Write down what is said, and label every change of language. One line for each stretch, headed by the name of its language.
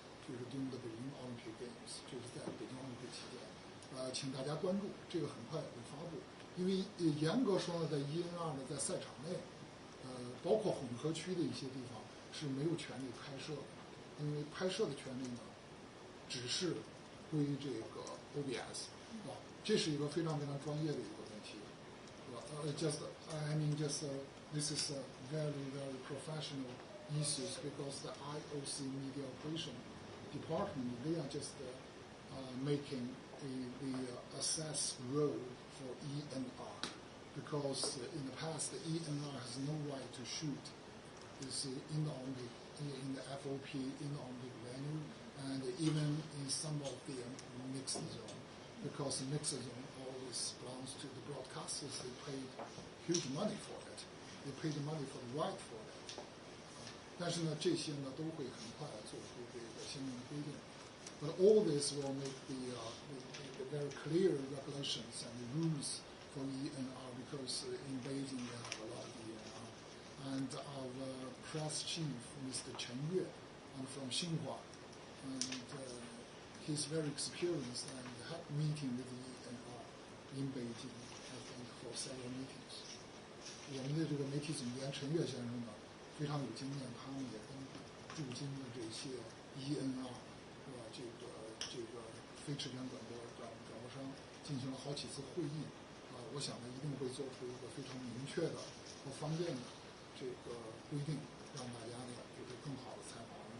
Chinese: 就是
English: during the Beijing Olympic Games，
Chinese: 就是在北京奥运会期间，请大家关注，这个很快会发布。因为严格说呢，在 ENR 呢，在赛场内，包括混合区的一些地方是没有权利拍摄的，因为拍摄的权利呢，只是归这个 OBS， 这是一个非常非常专业的一个问题，是吧？
English: This is a very very professional issues because the IOC media operation department, they are just making the assess role for ENR, because in the past the ENR has no right to shoot this in the FOP in the Olympic venue, and even in some of the mixed zone, because the mixed zone always belongs to the broadcasters. They paid huge money for it. They paid the money for the right for it.
Chinese: 但是呢，这些呢都会很快做出这个相应的规定。
English: But all this will make the very clear regulations and rules for ENR, because in Beijing we have a lot of ENR. And our press chief, Mr. Chen Yue, from Xinhua, and he's very experienced and had meeting with the ENR in Beijing, I think, for several meetings.
Chinese: 我们的这个媒体总监陈悦先生呢非常有经验，他们也跟驻京的这些EN啊，是吧？这个非持权转播商进行了好几次会议啊，我想呢一定会做出一个非常明确的和方便的这个规定，让大家呢就是更好的采访。